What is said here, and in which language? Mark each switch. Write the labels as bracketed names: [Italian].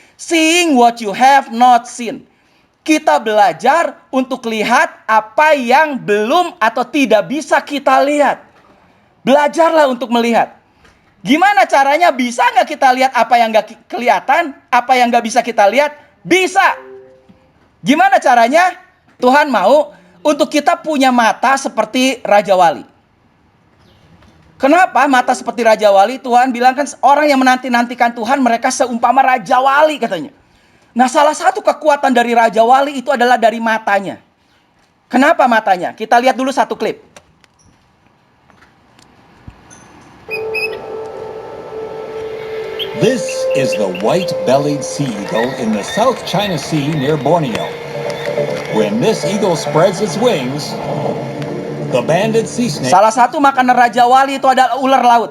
[English] Seeing what you have not seen. [Indonesian] Kita belajar untuk lihat apa yang belum atau tidak bisa kita lihat. Belajarlah untuk melihat. Gimana caranya? Bisa nggak kita lihat apa yang nggak kelihatan? Apa yang nggak bisa kita lihat? Bisa. Gimana caranya? Tuhan mau untuk kita punya mata seperti Raja Wali. Kenapa mata seperti Raja Wali? Tuhan bilang kan orang yang menanti-nantikan Tuhan mereka seumpama Raja Wali katanya. Nah, salah satu kekuatan dari Raja Wali itu adalah dari matanya. Kenapa matanya? Kita lihat dulu satu klip. [English] This is the white-bellied sea eagle in the South China Sea near Borneo. When this eagle spreads its wings, the banded sea snake... [Indonesian] Salah satu makanan Raja Wali itu adalah ular laut.